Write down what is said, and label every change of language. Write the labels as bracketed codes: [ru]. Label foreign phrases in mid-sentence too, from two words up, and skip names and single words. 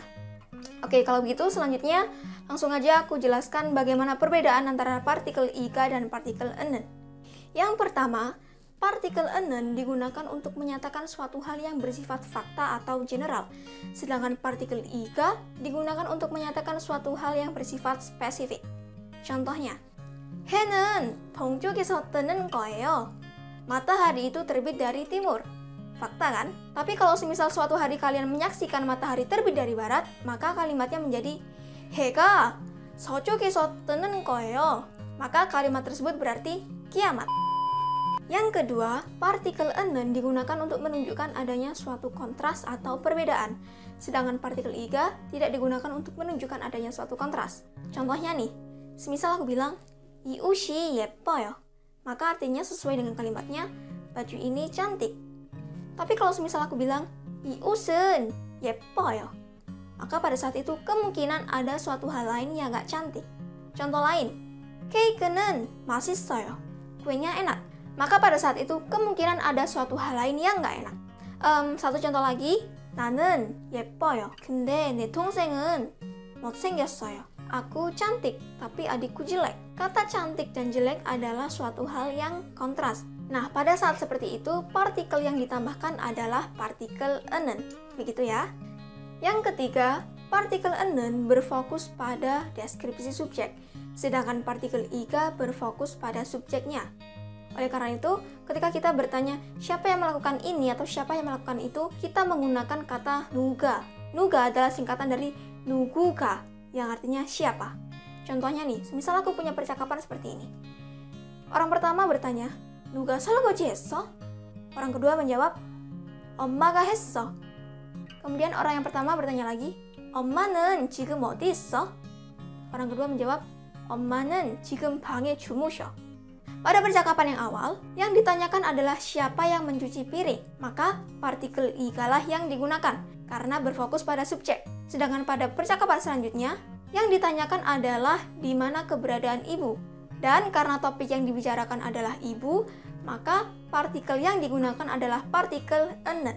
[id] Oke, kalau begitu selanjutnya langsung aja aku jelaskan bagaimana perbedaan antara partikel ika dan partikel enen. Yang pertama, partikel enen digunakan untuk menyatakan suatu hal yang bersifat fakta atau general, sedangkan partikel ika digunakan untuk menyatakan suatu hal yang bersifat spesifik. Contohnya, [ko] 해는 동쪽에서 뜨는 거예요. [id] Matahari itu terbit dari timur. Fakta kan? Tapi kalau semisal suatu hari kalian menyaksikan matahari terbit dari barat, maka kalimatnya menjadi [ko] 해가 서쪽에서 뜨는 거예요. [id] Maka kalimat tersebut berarti kiamat. Yang kedua, partikel enen digunakan untuk menunjukkan adanya suatu kontras atau perbedaan. Sedangkan partikel ika tidak digunakan untuk menunjukkan adanya suatu kontras. Contohnya nih, semisal aku bilang, [ko] 이 옷이 예뻐요. [id] Maka artinya sesuai dengan kalimatnya, baju ini cantik. Tapi kalau semisal aku bilang, [ko] 이 옷은 예뻐요. [id] Maka pada saat itu kemungkinan ada suatu hal lain yang gak cantik. Contoh lain, [ko] 케이크는 맛있어요. [id] Kuenya enak. Maka pada saat itu kemungkinan ada suatu hal lain yang gak enak. Satu contoh lagi, [ko] 나는 예뻐요. 근데 내 동생은 못생겼어요. [id] Aku cantik, tapi adikku jelek. Kata cantik dan jelek adalah suatu hal yang kontras. Nah, pada saat seperti itu, partikel yang ditambahkan adalah partikel enen. Begitu ya. Yang ketiga, partikel enen berfokus pada deskripsi subjek, sedangkan partikel ika berfokus pada subjeknya. Oleh karena itu, ketika kita bertanya siapa yang melakukan ini atau siapa yang melakukan itu, kita menggunakan kata nuga. Nuga adalah singkatan dari nuguga, yang artinya siapa. Contohnya nih, misal aku punya percakapan seperti ini. Orang pertama bertanya, [ko] 누가 설거지 했어? [id] Orang kedua menjawab, [ko] 엄마가 했어. [id] Kemudian orang yang pertama bertanya lagi, [ko] 엄마는 지금 어디 있어? [id] Orang kedua menjawab, [ko] 엄마는 지금 방에 주무셔. [id] Pada percakapan yang awal, yang ditanyakan adalah siapa yang mencuci piring. Maka partikel igalah yang digunakan karena berfokus pada subjek. Sedangkan pada percakapan selanjutnya, yang ditanyakan adalah di mana keberadaan ibu. Dan karena topik yang dibicarakan adalah ibu, maka partikel yang digunakan adalah partikel enen.